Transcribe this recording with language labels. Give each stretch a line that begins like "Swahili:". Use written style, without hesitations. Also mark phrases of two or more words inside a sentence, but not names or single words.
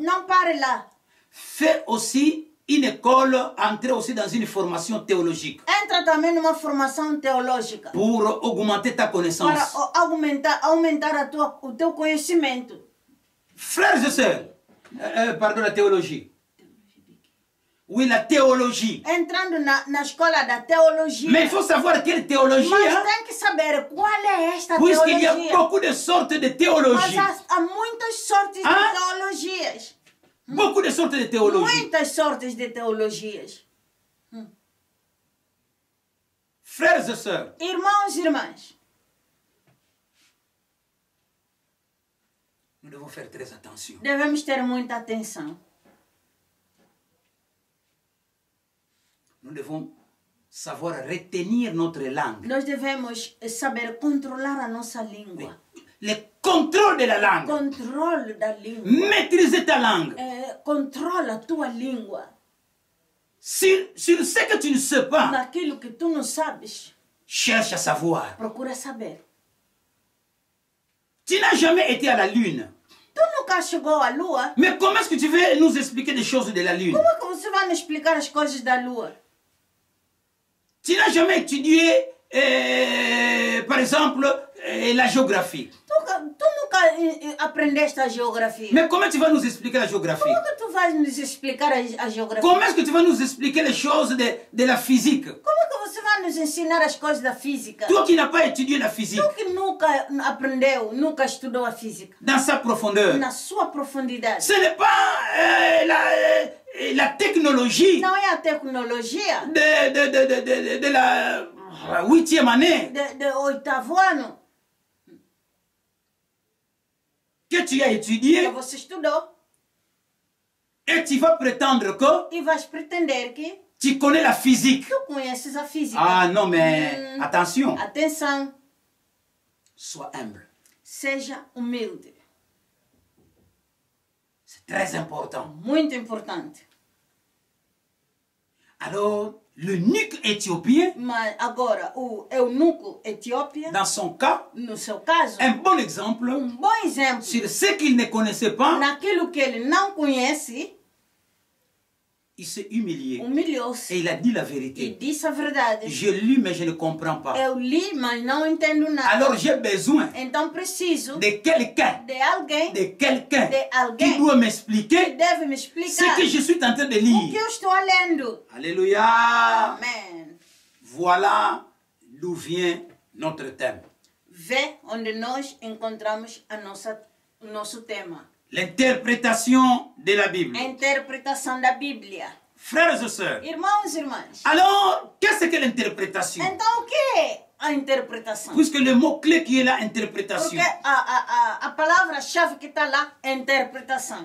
Portuguese: Não pare lá.
French: Fais aussi une école, entrez aussi dans une formation théologique
Portuguese: Entra também numa formação teológica
French: pour augmenter ta connaissance.
Portuguese: para aumentar o teu conhecimento.
French: Frères et sœurs, pardon, la théologie. Oui, la théologie.
Portuguese: Entrando na escola da teologia.
French: Mais il faut savoir quelle théologie,
Portuguese: Mas
French: hein?
Portuguese: tem que saber qual é esta
French: Puisqu'il y a
Portuguese: teologia.
French: beaucoup de sortes de
Portuguese: Mas
French: théologie.
Portuguese: há muitas sortes Ah? de teologias.
French: Beaucoup de sortes de théologie.
Portuguese: Muitas sortes de teologias.
French: Frères et sœurs,
Portuguese: Irmãos e irmãs,
French: nous devons faire très attention.
Portuguese: devemos ter muita atenção.
French: Nous devons savoir retenir notre langue.
Portuguese: Nós devemos saber controlar a nossa língua.
French: Le contrôle de la langue.
Portuguese: Controle da língua.
French: Maîtriser ta langue.
Portuguese: Controla a tua língua.
French: Sur ce que tu ne sais pas,
Portuguese: Naquilo que tu não sabes,
French: cherche à savoir.
Portuguese: procura saber.
French: Tu n'as jamais été à la lune.
Portuguese: Tu nunca chegou à Lua?
French: Mais comment est-ce que tu veux nous expliquer des choses de la Lune?
Portuguese: Como é que você vai nos explicar as coisas da Lua?
French: Tu n'as jamais étudié, par exemple, la géographie.
Portuguese: Tu nunca aprendeste a geografia.
French: Mais comment tu vas nous expliquer la géographie?
Portuguese: Como é que tu vais nos explicar a geografia?
French: Comment est-ce que tu vas nous expliquer les choses de la physique?
Portuguese: Como é que você vai nos ensinar as coisas da física?
French: Toi qui n'as pas étudié la physique
Portuguese: Tu que nunca aprendeu, nunca estudou a física.
French: dans sa profondeur,
Portuguese: Na sua profundidade.
French: ce n'est pas la technologie
Portuguese: Não é a tecnologia
French: de la 8e année
Portuguese: de oitavo ano
French: que tu as
Portuguese: que
French: étudié
Portuguese: você estudou
French: et tu vas prétendre que
Portuguese: e vais pretender que
French: tu connais la physique.
Portuguese: tu conheces a física.
French: Ah non, mais attention,
Portuguese: Atenção,
French: sois humble.
Portuguese: seja humilde.
French: C'est très important.
Portuguese: Muito importante.
French: Alors, l'eunuque éthiopien,
Portuguese: Mas agora, o eunuco Etiópia,
French: dans son cas,
Portuguese: no seu caso,
French: un bon exemple
Portuguese: bom exemplo
French: sur ce qu'il ne connaissait pas,
Portuguese: naquilo que ele não conhece,
French: il s'est humilié
Portuguese: humilhou-se
French: et il a dit la
Portuguese: e
French: vérité.
Portuguese: disse a verdade.
French: Je lis, mais je ne comprends pas.
Portuguese: Eu li, mas não entendo nada.
French: Alors, j'ai besoin
Portuguese: Então preciso
French: de quelqu'un,
Portuguese: de alguém
French: qui doit
Portuguese: que
French: m'expliquer
Portuguese: deve me
French: ce
Portuguese: explicar
French: que je suis en train de
Portuguese: o que
French: lire.
Portuguese: eu estou lendo.
French: Alléluia.
Portuguese: Amém.
French: Voilà d'où vient notre thème.
Portuguese: Vê onde nós encontramos o nosso tema.
French: L'interprétation de la Bible.
Portuguese: A interpretação da Bíblia.
French: Frères et sœurs,
Portuguese: Irmãos e irmãs,
French: alors, qu'est-ce que l'interprétation?
Portuguese: então o que é a interpretação?
French: Puisque le mot-clé qui est là,
Portuguese: Porque
French: interprétation.
Portuguese: a palavra-chave que está lá é interpretação.